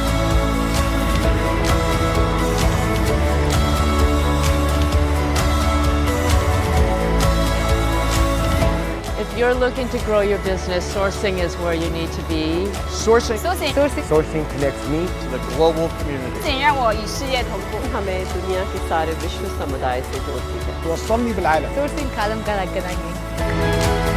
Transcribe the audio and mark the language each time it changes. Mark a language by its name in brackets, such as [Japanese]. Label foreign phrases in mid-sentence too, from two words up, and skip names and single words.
[English] If you're looking to grow your business, sourcing is where you need to be. Sourcing. Sourcing connects me to the global community. [Chinese] 让我与事业同步。 [Hindi] हमें दुनिया के सारे विश्व समुदाय से जोड़ती है। [Arabic] توصلني بالعالم. Sourcing kalam ka nagkanangin.